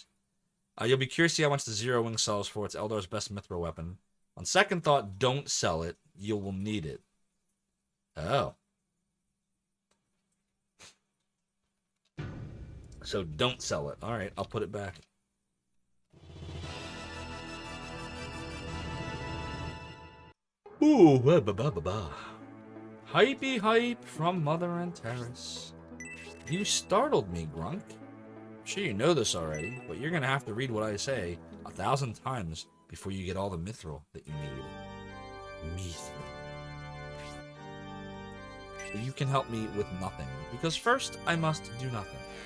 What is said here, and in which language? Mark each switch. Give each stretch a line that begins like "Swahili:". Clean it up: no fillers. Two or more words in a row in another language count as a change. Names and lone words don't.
English: You'll be curious to see how much the Zero Wing sells for. It's Eldar's best mithril weapon. On second thought, don't sell it. You will need it. Oh. So don't sell it. Alright, I'll put it back. Ooh, ba ba ba ba. Hypey hype from Mother and Terrace. You startled me, Grunk. I'm sure you know this already, but you're gonna have to read what I say 1,000 times before you get all the mithril that you need. Mithril. But you can help me with nothing, because first I must do nothing.